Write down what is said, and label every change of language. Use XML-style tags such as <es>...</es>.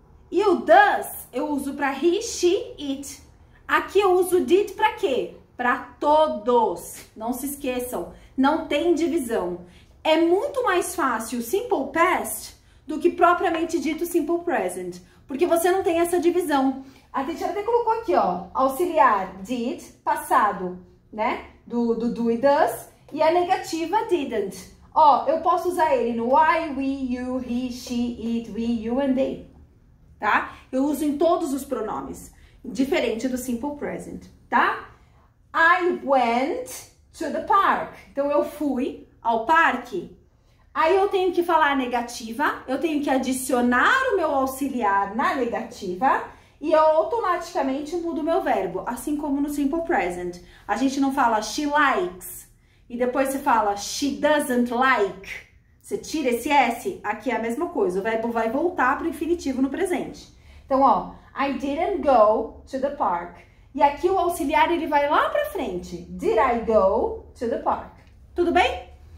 <pt>E o does eu uso para he, she, it. Aqui eu uso did para quê? Para todos. Não se esqueçam, não tem divisão. É muito mais fácil o Simple Past do que propriamente dito Simple Present, porque você não tem essa divisão. A teacher até colocou aqui, ó, auxiliar did, passado, né? Do e does, e a negativa didn't. Ó, eu posso usar ele no I, we, you, he, she, it, we, you and they. Tá? Eu uso em todos os pronomes, diferente do Simple Present, tá?</pt> <en>I went to the park.</en> <pt>Então, eu fui ao parque. Aí, eu tenho que falar a negativa, eu tenho que adicionar o meu auxiliar na negativa e eu automaticamente mudo o meu verbo, assim como no Simple Present. A gente não fala</pt> <en>she likes</en> <pt>e depois você fala</pt> <en>she doesn't like.</en> <pt>Você tira esse S, aqui é a mesma coisa, o verbo vai voltar para o infinitivo no presente. Então, ó,</pt> <en>I didn't go to the park.</en> <pt>E aqui o auxiliar, ele vai lá para frente.</pt> <en>Did I go to the park?</en> <pt>Tudo bem?</pt>